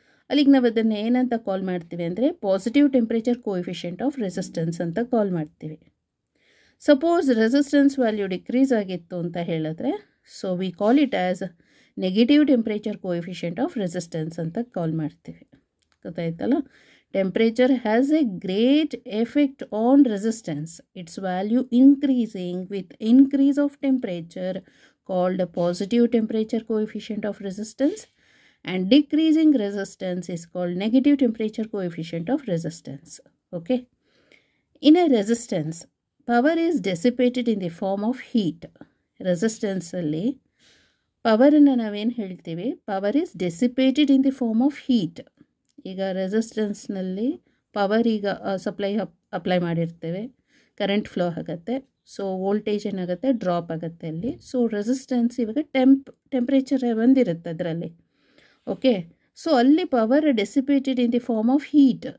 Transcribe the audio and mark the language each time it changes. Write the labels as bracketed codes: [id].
[kn] ಅಲ್ಲಿಗೆ ನಾವು ಅದನ್ನು ಏನಂತ ಕಾಲ್ ಮಾಡ್ತೀವಿ ಅಂದರೆ [en] positive temperature coefficient of resistance [kn] ಅಂತ ಕಾಲ್ ಮಾಡ್ತೀವಿ. [en] suppose resistance value decrease [kn] ಆಗಿತ್ತು ಅಂತ ಹೇಳಿದ್ರೆ, [en] so we call it as negative temperature coefficient of resistance [kn] ಅಂತ ಕಾಲ್ ಮಾಡ್ತೀವಿ. ಗೊತ್ತಾಯ್ತಲ್ಲ. [en] Temperature has a great effect on resistance. Its value increasing with increase of temperature called a positive temperature coefficient of resistance, and decreasing resistance is called negative temperature coefficient of resistance. Okay. In a resistance, power is dissipated in the form of heat. Resistance [kn] alli power anna navenu helthivi, [en] power is dissipated in the form of heat. [kn] ಈಗ ರೆಸಿಸ್ಟೆನ್ಸ್ನಲ್ಲಿ power ಈಗ apply ಮಾಡಿರ್ತೇವೆ, current flow ಆಗುತ್ತೆ, so voltage ಏನಾಗುತ್ತೆ, drop ಆಗುತ್ತೆ ಅಲ್ಲಿ. So resistance ಇವಾಗ temperature ಬಂದಿರುತ್ತೆ ಅದರಲ್ಲಿ. [en] Okay, so ಅಲ್ಲಿ power dissipated in the form of heat.